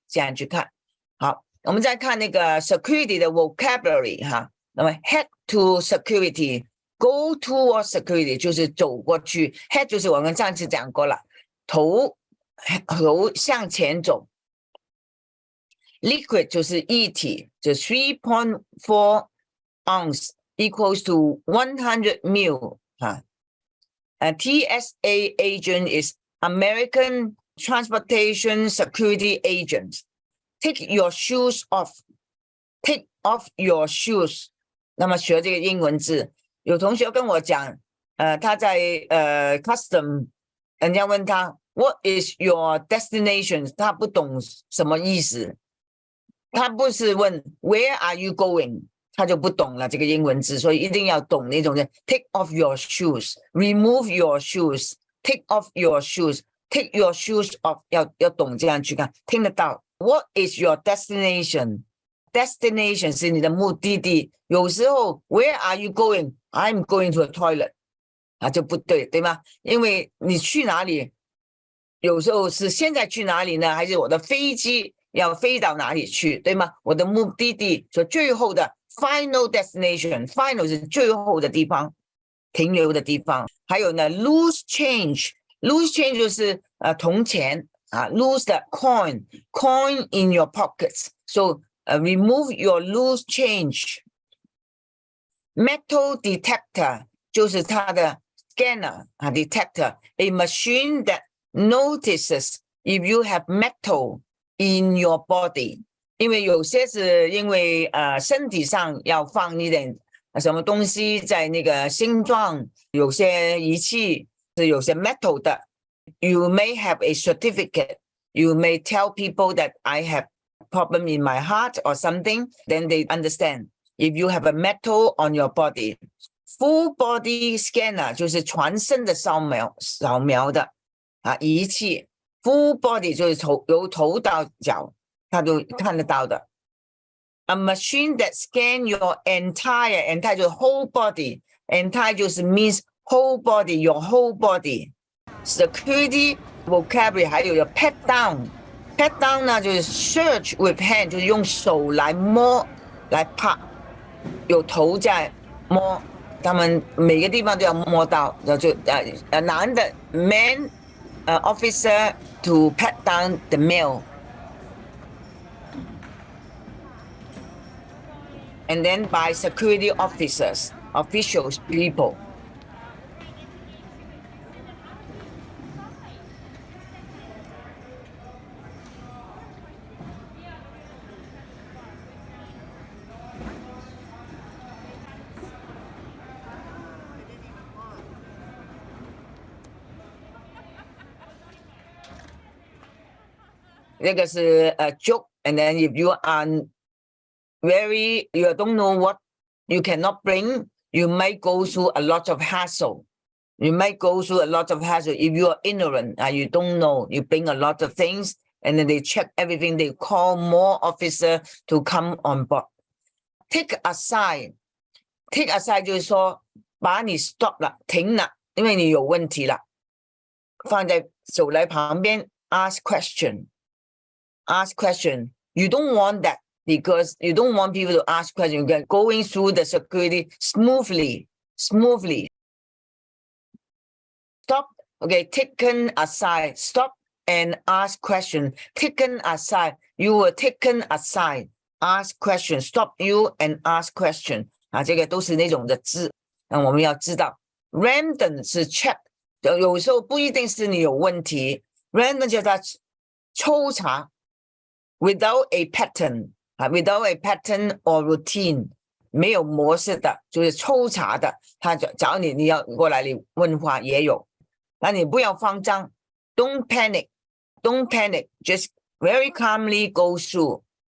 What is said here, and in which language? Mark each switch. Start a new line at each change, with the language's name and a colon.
Chinese: 这样去看。好，我们再看那个 security 的 vocabulary 哈。那么
English: head to security, go toward security
Chinese: 就是走过去 ，head 就是我们上次讲过了，头向前走。 Liquid 就是液体，就 3.4 ounce
English: equals to 100 ml. TSA agent is American Transportation Security Agent. Take your shoes off. Take off your shoes.
Chinese: 那么学这个英文字，有同学跟我讲，他在custom， 人家问他
English: What is your destination？
Chinese: 他不懂什么意思。他不是问
English: Where are you going？
Chinese: 他就不懂了这个英文字，所以一定要懂那种的
English: Take off your shoes, remove your shoes, take off your shoes, take your shoes off，
Chinese: 要懂这样去看，听得到。
English: What is your destination？
Chinese: Destination 是你的目的地。有时候
English: Where are you going？ I'm going to a toilet，
Chinese: 就不对，对吗？因为你去哪里，有时候是现在去哪里呢？还是我的飞机要飞到哪里去，对吗？我的目的地，所以最后的 final destination， final 是最后的地方，停留的地方。
English: 还有呢 loose change
Chinese: 就是铜钱
English: lose the coin in your pockets， so remove your loose change。
Chinese: metal detector 就是它的 scanner detector，
English: a machine that notices if you have metal in your body，
Chinese: 因为有些是因为身体上要放一点什么东西在那个心脏，有些仪器是有些 metal 的。
English: You may have a certificate. You may tell people that I have problem in my heart or something, then they understand. If you have a metal on your body, full body scanner
Chinese: 就是全身的扫描的仪器。 Full body 就是由头到脚，它都看得到的。
English: A machine that scan your entire 就是 whole body， entire 就是 means whole body, your whole body。
Chinese: Security vocabulary 还有pat down 呢，就是
English: search with hand，
Chinese: 就是用手来摸来拍，有头在摸，他们每个地方都要摸到，就男的
English: man officer to pat down the mail. And then by security officers, officials, people. 这个是joke, and then if you are you don't know what you cannot bring, you might go through a lot of hassle. You might go through a lot of hassle if you are ignorant, you don't know, you bring a lot of things, and then they check everything, they call more officer to come on board.
Chinese: Take aside 就是说把你 stop 了，停了，因为你有问题了，放在手来旁边
English: ask question. You don't want that, because you don't want people to ask questions. You're going through the security smoothly. Stop, okay, taken aside. Stop and ask question. Taken aside. You were taken aside. Ask question. Stop you and ask question.
Chinese: 这个都是那种的字，我们要知道。Random 是 check， 有时候不一定是你有问题。Random 叫它抽查。
English: Without a pattern, without a pattern or routine，
Chinese: 没有模式的，就是抽查的，他找你，你要过来你问话也有，那你不要慌张 ，
English: Don't panic，Don't panic，just very calmly go through.